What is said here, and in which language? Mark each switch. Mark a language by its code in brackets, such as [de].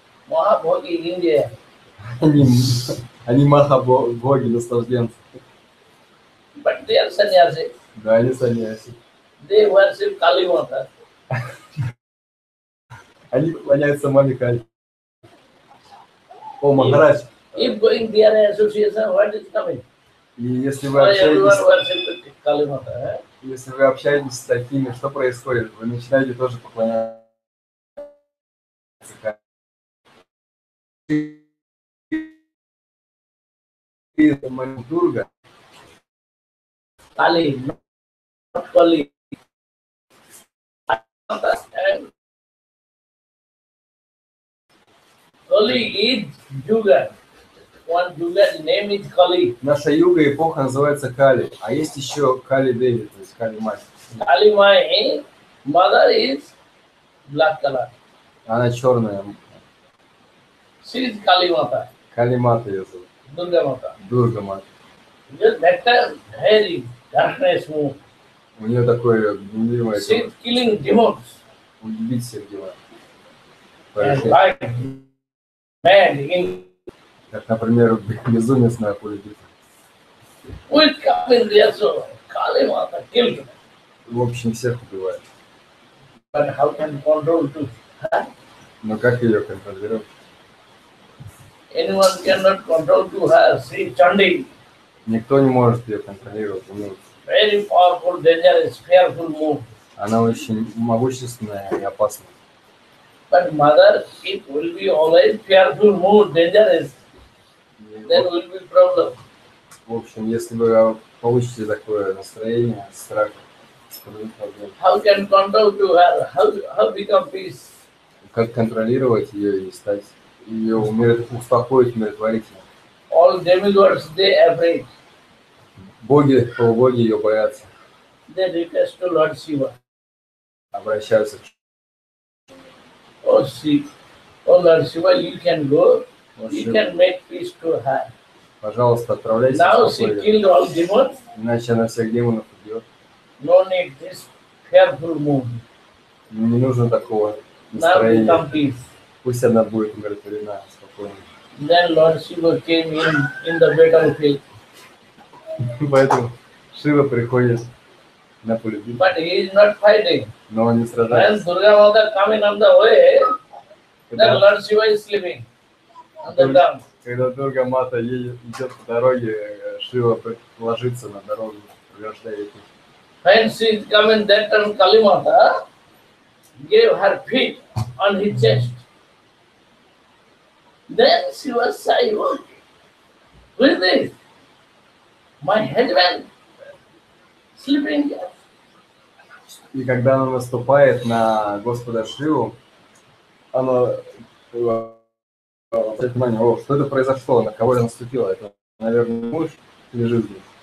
[en] Mahabhogi in India. [ru] они махабоги, наслажденцы. [en] But they are sannyasi. [ru] Да, они саньяси. [en] They worship Kali Mata. [ru] Они поклоняются маме Кали. О, Махарадж. [en] If going their association, what is coming? [ru] И если [en] Why everyone [ru] вы [en] worship Kali Mata? [ru] общаетесь с такими, что происходит? Вы начинаете тоже поклоняться Кали. Дурга. [en] Kali, not Kali. Kali is Yuga. One Yuga's name is Kali. [ru] Наша юга эпоха называется Кали, а есть еще Кали Деви, то есть Кали Мать. [en] Kali, my mother is black color. [ru] Она черная. [en] She is Kali Mata, [ru] Кали Мата ее зовут. [en] Durga Mata. [ru] Дурга Мат. [en] Just that time, very darkness move. [ru] У нее такое гневливое [en] She is killing demons [ru] убить всех дела. [en] and like mad in [ru] Как, например, безумец на поле битвы. [en] with coming there, so Kali Mata killed them. [ru] В общем, всех убивает. [en] But how can control to? [ru] Но как ее контролировать? [en] Anyone cannot control to her. She Chandi, [ru] Никто не может ее контролировать. [en] very powerful, dangerous, fearful move. [ru] Она очень могущественная и опасная. [en] But mother, it will be always fearful mood, dangerous. Then will be problem. [ru] В общем, если вы получите такое настроение, страх, проблем. [en] How can control to her? How become peace? [ru] Как контролировать ее и стать ее успокоить, умиротворить? [en] All demigods, they afraid. [ru] Боги, полубоги ее боятся, [en] They request to Lord Shiva. [ru] обращаются к [en] Oh Shiva, Oh Lord Shiva, you can go. You can make peace to her. [ru] Пожалуйста, отправляйся [en] Now [ru] в [en] she [ru] покой, [en] killed all demons. [ru] иначе она всех демонов убьет. [en] No need this fearful mood. [ru] Не нужно такого [en] Now become [ru] настроения. [en] peace. [ru] Пусть она будет умиротворена, спокойно. [en] Then Lord Shiva came in the battlefield. [ru] Поэтому Шива приходит на поле битвы, [en] But he is not fighting. [ru] но он не [en] When [ru] сражается. [en] Durga Mata coming on the way, then [ru] Когда, [en] Lord Shiva is sleeping on the ground. [ru] когда Дурга Мата идет по дороге, Шива ложится на дорогу, преграждая путь. [en] When she is coming, that time Kali Mata gave her feet on his chest. Then she was silent. Who is this? My husband sleeping here. [ru] И когда она наступает на Господа Шиву, она обращает внимание, о, что это произошло, на кого я наступила, это, наверное, муж лежит здесь.